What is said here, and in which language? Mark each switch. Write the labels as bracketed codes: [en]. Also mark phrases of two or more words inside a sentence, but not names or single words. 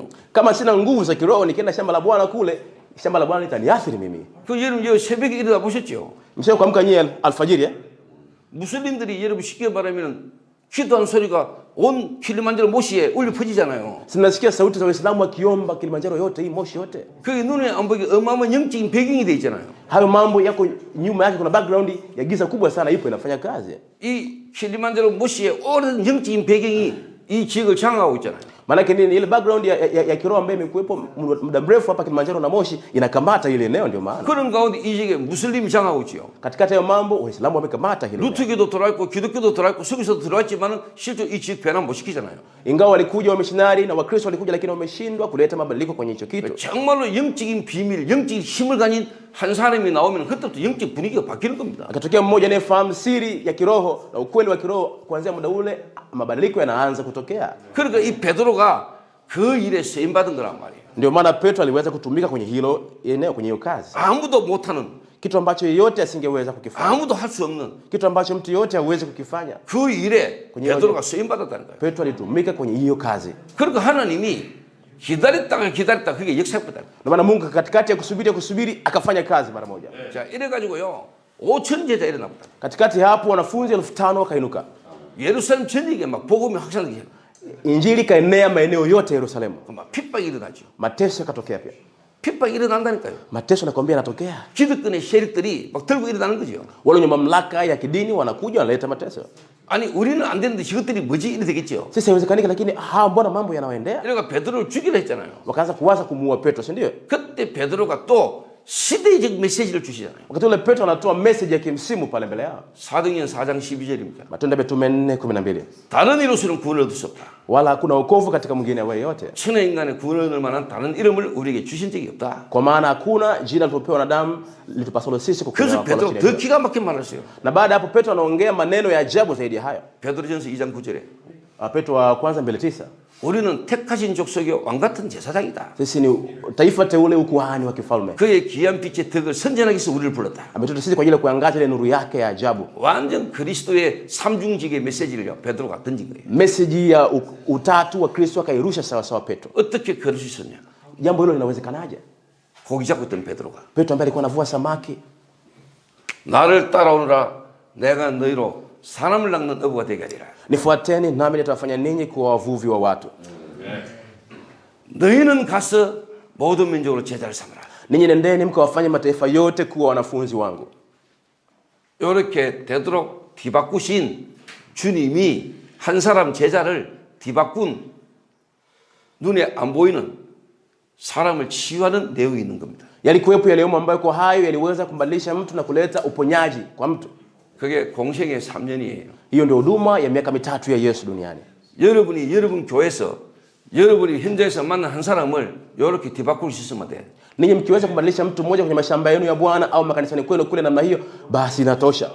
[sw] Kama sina nguvu za kiroho nikienda shamba la Bwana kule, shamba la Bwana litaniathiri mimi. [ko] 그 여러분 저 새벽에 일어나 보셨죠? [sw] Msio kuamka nyie alfajiri [ko] 무슬림들이 여러분 쉽게 말하면은 기도하는 소리가 온 킬리만자로 모시에 울려 퍼지잖아요. [sw] Sinasikia sauti za Waislamu wakiomba Kilimanjaro yote hii moshi yote. [ko] 그게 눈에 안 보이게 어마어마한 영적인 배경이 돼 있잖아요. [sw] Hayo mambo yako nyuma yake kuna background ya giza kubwa sana ipo inafanya kazi. [ko] 이 킬리만자로 모시에 오랜 영적인 배경이 이 지역을 장악하고 있잖아요. [sw] Maana yake nini? Ile background ya kiroho ambayo imekuwepo muda mrefu hapa Kilimanjaro na Moshi inakamata ile eneo, ndio maana. [ko] 그런 가운데 이 지역에 무슬림이 장악하고 있지요. [sw] Katikati ya mambo Waislamu wamekamata hilo. [ko] 루트교도 들어와 있고 기독교도 들어와 있고 서기서도 들어와 있지만은 실제 이 지역 변화 못 시키잖아요. [sw] Ingawa walikuja wamishinari na Wakristo walikuja, lakini wameshindwa kuleta mabadiliko kwenye hicho kitu. [ko] 정말로 영적인 비밀, 영적인 힘을 가진 한 사람이 나오면 그때부터 영적 분위기가 바뀌는 겁니다. [sw] Akatokea mmoja anayefahamu siri ya kiroho na ukweli wa kiroho, kuanzia muda ule mabadiliko yanaanza kutokea. [ko] 그러니까 이 베드로가 그 일에 쓰임 받은 거란 말이에요. [sw] Ndio maana Petro aliweza kutumika kwenye hilo eneo, kwenye hiyo kazi. [ko] 아무도 못하는, [sw] Kitu ambacho yeyote asingeweza kukifanya. [ko] 아무도 할 수 없는 [sw] Kitu ambacho mtu yeyote hawezi kukifanya. [ko] 그 일에 베드로가 쓰임 받았다는 거예요. [sw] Petro alitumika kwenye hiyo kazi. [ko] 그러니까 하나님이 기다렸다 그게 역사였다. [sw] Ndio maana Mungu katikati ya kusubiri akafanya kazi mara moja. [ko] 자, 이래 가지고요. 5천 제자 일어나 보다. [sw] Katikati hapo wanafunzi 5,000 wakainuka. [ko] 예루살렘 전역에 막 복음이 확산되게. [sw] Injili kaenea maeneo yote Yerusalemu. [ko] 막 핍박이 일어나죠. [sw] Mateso yakatokea pia. [ko] 핍박이 일어난다니까요. [sw] Mateso nakwambia yanatokea. [ko] 기득권의 세력들이 막 들고 일어나는 거죠. [sw] Wale wenye mamlaka ya kidini wanakuja wanaleta mateso. [ko] 아니 우리는 안 되는데 이것들이 뭐지 이래 되겠죠. [sw] Sisi haiwezekanika, lakini mbona mambo yanawaendea? [ko] 그러니까 베드로를 죽이려 했잖아요. [sw] Wakaanza kuwaza kumuua Petro, si ndio? [ko] 그때 베드로가 또 시대적 메시지를 주시잖아요. [sw] Wakati ule Petro anatoa message ya kimsimu pale mbele yao. [ko] 사도행전 4장 12절입니다. [sw] Matendo ya Mitume 4:12. [ko] 다른 이로서는 구원을 얻을 수 없다. [sw] Wala hakuna wokovu katika mwingine awaye yote. [ko] 천하 인간의 구원을 얻을 만한 다른 이름을 우리에게 주신 적이 없다. [sw] Kwa maana hakuna jina lilopewa wanadamu litupasalo sisi [ko] 그래서 베드로 더 기가 막힌 말을 했어요. [sw] Na baada hapo Petro anaongea maneno ya ajabu zaidi ya hayo. [ko] 베드로전서 2장 9절에 [sw] Petro wa kwanza 2:9. [ko] 우리는 택하신 족속의 왕 같은 제사장이다. [sw] Sisi ni taifa teule, ukuhani wa kifalme. [ko] 그의 귀한 빛의 덕을 선전하기 위해서 우리를 불렀다. [sw] Ametuita sisi kwa ajili ya kuangaza ile nuru yake ya ajabu. [ko] 완전 그리스도의 삼중직의 메시지를 베드로가 던진 거예요. [sw] Message ya utatu wa Kristo akairusha sawa sawa Petro. [ko] 어떻게 그럴 수 있었냐? [sw] Jambo hilo linawezekanaje? [ko] 고기 잡고 있던 베드로가 [sw] Petro ambaye alikuwa anavua samaki, [ko] 나를 따라오너라 내가 너희로 사람을 낚는 어부가 되게 하리라. [sw] nifuateni nami nitawafanya ninyi kuwa wavuvi wa watu. [ko] 너희는 가서 모든 민족으로 제자를 삼으라. [sw] Ninyi nendeni mkawafanye mataifa yote kuwa wanafunzi wangu. [ko] 이렇게 되도록 뒤바꾸신 주님이 한 사람 제자를 뒤바꾼 눈에 안 보이는 사람을 치유하는 내용이 있는 겁니다. [sw] Yalikuwepo yale ambayo kwa hayo yaliweza kumbadilisha mtu na kuleta uponyaji kwa mtu. [ko] 그게 공생의 3년이에요. [sw] Hiyo ndio huduma ya miaka 3 ya Yesu duniani. [ko] 여러분이 여러분 교회에서 여러분이 현장에서 만난 한 사람을 이렇게 뒤바꿀 수 있으면 돼. [sw] Ninyi mkiweza kubadilisha mtu mmoja kwenye mashamba yenu ya Bwana au makanisani kwenu kule namna hiyo, basi inatosha.